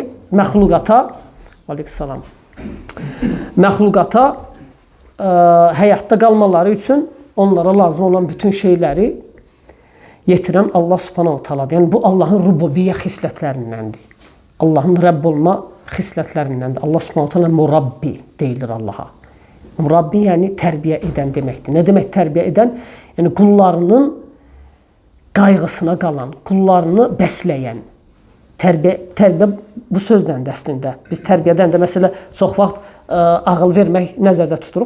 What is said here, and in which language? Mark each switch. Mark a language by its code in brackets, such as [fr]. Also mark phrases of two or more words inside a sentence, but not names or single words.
[az] Məxluqata, aleykümsalam, məxluqata həyatda qalmaları üçün onlara lazım olan bütün şeyləri yetirən Allah [ar] سبحانه تعالى. [az] Yəni, bu Allahın rububiyyə xislətlərindəndir. Allahın Rəbb olma xislətlərindəndir. Allah [ar] سبحانه تعالى [az] murabbi deyilir Allaha. Murabbi yəni tərbiyə edən deməkdir. Nə demək tərbiyə edən? Yəni, qullarının qayğısına qalan, qullarını bəsləyən. Tərbiyə bu sözdəndir əslində. Biz tərbiyədən də məsələ çox vaxt ağıl vermək nəzərdə tuturuq.